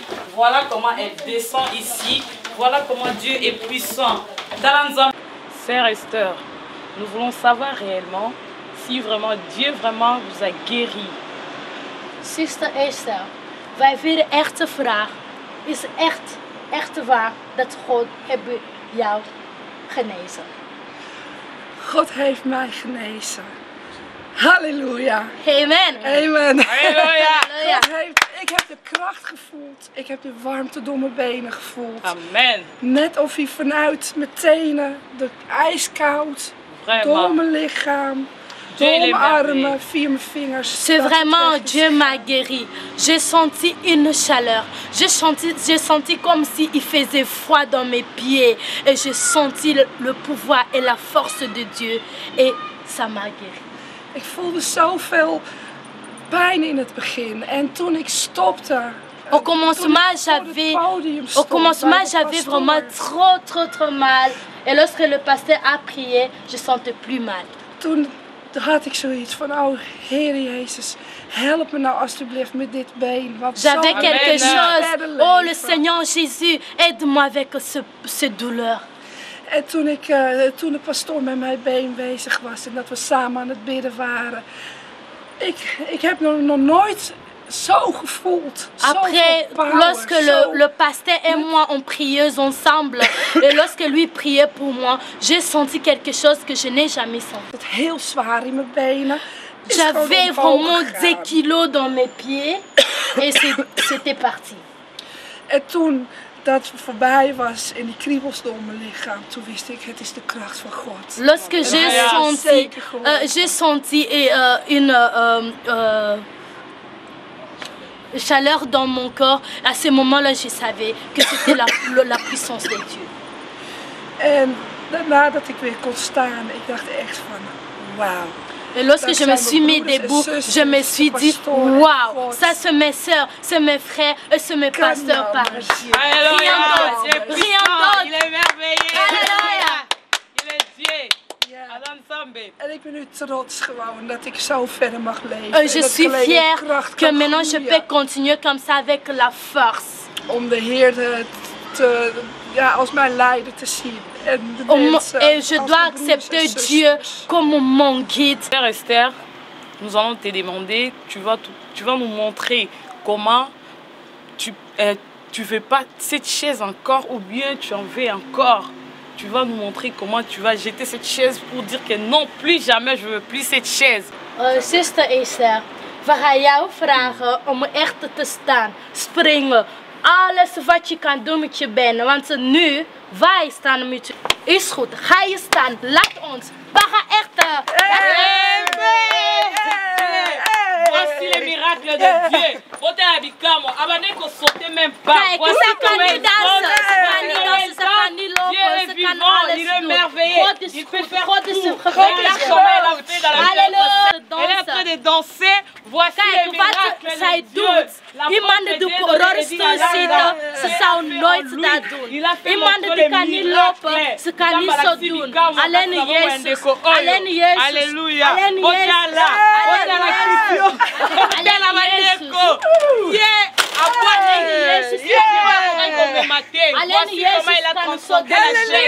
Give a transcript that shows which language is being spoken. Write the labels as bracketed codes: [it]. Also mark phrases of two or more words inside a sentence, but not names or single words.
[fr] Voilà comment elle descend ici. Voilà comment Dieu est puissant. Sœur Esther, nous voulons savoir réellement si vraiment Dieu vraiment vous a guéri. [nl] Zuster Esther, wij willen echt de vraag. Is echt waar dat God hebben jou genezen? God heeft mij genezen. Halleluja. Amen. Amen. Halleluja. Ik heb de kracht gevoeld. Ik heb de warmte door mijn benen gevoeld. Amen. Net of hij vanuit mijn tenen, de ijskoud, door mijn lichaam, door mijn armen, via mijn vingers. [fr] C'est vraiment Dieu m'a guéri. J'ai senti une chaleur. J'ai senti comme s'il faisait froid dans mes pieds. Et j'ai senti le pouvoir et la force de Dieu. Et ça m'a guéri. [nl] Ik voelde zoveel pijn in het begin. En toen ik stopte... [fr] Au commencement, j'avais vraiment trop mal. Et lorsque le pasteur a prié, je sentais plus mal. [nl] Toen had ik zoiets van, oh Heer Jezus, help me nou alsjeblieft met dit been. [fr] J'avais quelque chose. Oh le Seigneur Jésus, aide-moi avec ce douleur. [nl] En toen de pastoor met mijn been bezig was en dat we samen aan het bidden waren. Ik heb nog nooit zo gevoeld. [fr] Après, lorsque le pasteur et moi on priait ensemble, et lorsque lui priait pour moi, j'ai senti quelque chose que je n'ai jamais senti. [nl] Het heel zwaar in mijn benen. [fr] J'avais vraiment des kilos dans mes pieds et c'était parti. [nl] En toen dat voorbij was en die kriebels door mijn lichaam, toen wist ik, het is de kracht van God. [fr] Lorsque j'ai senti une chaleur dans mon corps, à ce moment-là, je savais que c'était la puissance de Dieu. [nl] En daarna dat ik weer kon staan, ik dacht echt van, wauw. [fr] Et lorsque je me suis mis debout, je me suis dit, waouh, ça c'est mes soeurs, c'est mes frères et c'est mes pasteurs par Dieu. Alléluia, Rien d'autre. il est merveilleux. Alléluia. Il est Dieu. [nl] Ja. Adam Sambe. En ik ben nu trots gewoon dat ik zo verder mag leven. [fr] Je [nl] En dat [fr] suis [nl] ik alleen [fr] fière [nl] in kracht [fr] que [nl] kan [fr] maintenant je [nl] groeien [fr] peux continuer comme ça avec la force. [nl] om de Heer als mijn leider te zien. En de mensen [fr] Et je [nl] als [fr] dois [nl] mijn broers en [fr] accepter [nl] zusters. [fr] Dieu comme mon guide. Frère Esther, nous allons te demander, tu vas nous montrer comment tu veux pas cette chaise encore ou bien tu en veux encore. Tu vas nous montrer comment tu vas jeter cette chaise pour dire que non, plus jamais je veux plus cette chaise. [nl] Zuster Esther, we gaan jou vragen om echt te staan, springen. Alles wat je kan doen met je benen, want nu wij staan met je. Is goed, ga je staan, laat ons. We gaan echt. [fr] Voici les miracles de Dieu. Voici la bicamo. Abandonne qu'on saute même pas. [nl] Kijk, [fr] Voici [nl] ze kan [fr] comment [nl] niet dansen, ze kan niet dansen, ze kan niet [fr] Dieu [nl] lopen, [fr] est [nl] ze kan [fr] vivant, [nl] alles [fr] il est [nl] doen. [fr] merveilleux. [nl] God is [fr] Il peut [nl] goed, [fr] faire [nl] God is [fr] tout. [nl] een [fr] Regarde comment elle a fait dans la vie. Halleluja. Elle est en train de danser. Voici les [nl] Kijk, wat [fr] miracles [nl] zij [fr] de Dieu. [nl] doet. [fr] La [nl] Iemand [fr] porte [nl] die [fr] de [nl] op [fr] Dieu [nl] een [fr] est dit [nl] rolstoel [fr] là, [nl] zit, [fr] là. [nl] ze [fr] Il [nl] zou [fr] a fait [nl] nooit [fr] en lui. [nl] dat doen. [fr] Il a fait [nl] Iemand [fr] montrer [nl] die [fr] les [nl] kan niet [fr] miracles. [nl] lopen, ze kan niet zo doen. Alleen Jezus, alleen Jezus, [fr] Alléluia. [nl] alleen Ojala. Ojala Kifio. Ojala Mandeko. [en] Yeah. [nl] Jezus. [fr] Voici comment il a transformé la chaise.